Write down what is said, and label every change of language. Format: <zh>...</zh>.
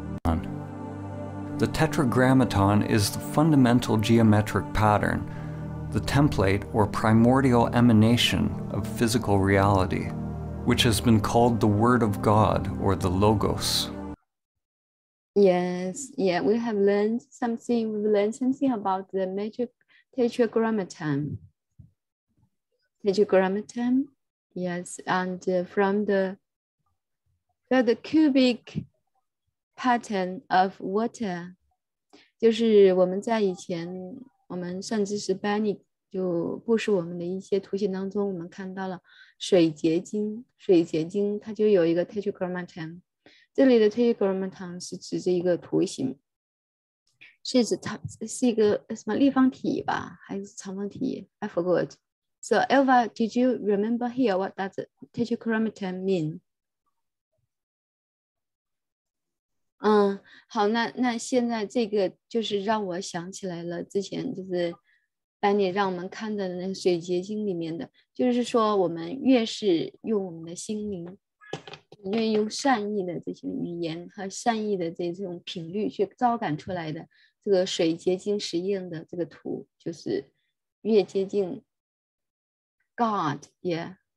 <en>The tetragrammaton is the fundamental geometric pattern, the template or primordial emanation of physical reality, which has been called the Word of God or the Logos. Yes, yeah, we have learned something. We've learned something about the tetragrammaton. Tetragrammaton, yes, and from the cubic pattern of water，</en> <zh>就是我们在以前我们甚至是班里就布施我们的一些图形当中，我们看到了水结晶，它就有一个 tetragrammaton。这里的 tetragrammaton 是指这一个图形，是指它是一个什么立方体吧，还是长方体 ？</zh> <en>I forgot. So Elva, did you remember here what does tetragrammaton mean?</en> <zh>好，那现在这个就是让我想起来了，之前就是班里让我们看的那个水结晶里面的，就是说我们越是用我们的心灵，越用善意的这些语言和善意的这种频率去招感出来的这个水结晶实验的这个图，就是越接近 God, yeah.</zh>